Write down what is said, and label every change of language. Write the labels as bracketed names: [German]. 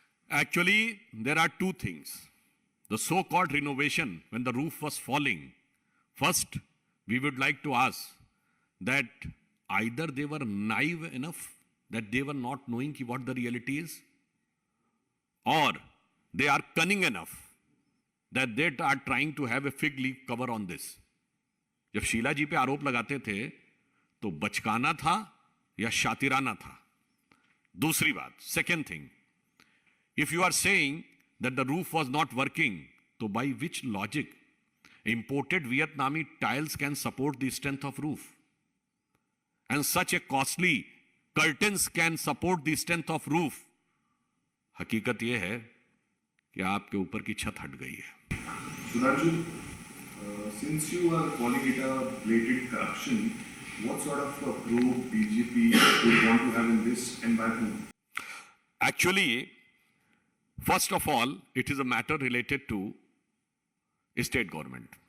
[English] Actually, there are two things. The so-called renovation, when the roof was falling, first, we would like to ask that either they were naive enough that they were not knowing what the reality is, or they are cunning enough that they are trying to have a fig leaf cover on this. [Hindi] जब शीला जी पे आरोप लगाते थे तो बचकाना था या शातिराना था? दूसरी बात, [English] second thing, if you are saying that the roof was not working, [Hindi] तो [English] by which logic imported Vietnamese tiles can support the strength of roof, and such a costly curtains can support the strength of roof? [Hindi] हकीकत यह है कि आपके ऊपर की छत हट गई है। [English] Sudhanshu, since you are calling it a blatant corruption, what sort of a probe BJP would want to have in this, and by whom? Actually, first of all, it is a matter related to state government.